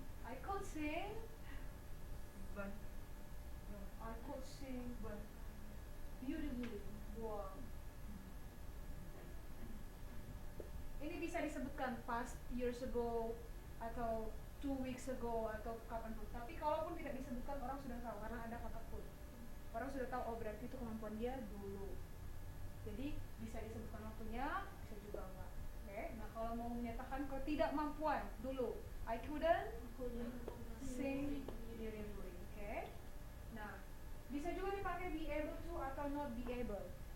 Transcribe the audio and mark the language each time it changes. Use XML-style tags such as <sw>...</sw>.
<en>I could sing, but I could sing, but beautifully. Wow.</en> <id>Ini bisa disebutkan</id> <en>past years ago</en> <id>atau</id> <en>2 weeks ago</en> <id>atau kapanpun. Tapi kalaupun tidak disebutkan, orang sudah tahu karena ada kata could. Orang sudah tahu, oh berarti itu kemampuan dia dulu. Jadi bisa disebutkan waktunya, bisa juga enggak. Oke. Nah, kalau mau menyatakan ketidakmampuan dulu,</id> <en>I couldn't sing beautifully.</en> <id>Oke. Nah, bisa juga dipakai be able to atau not be able.</id>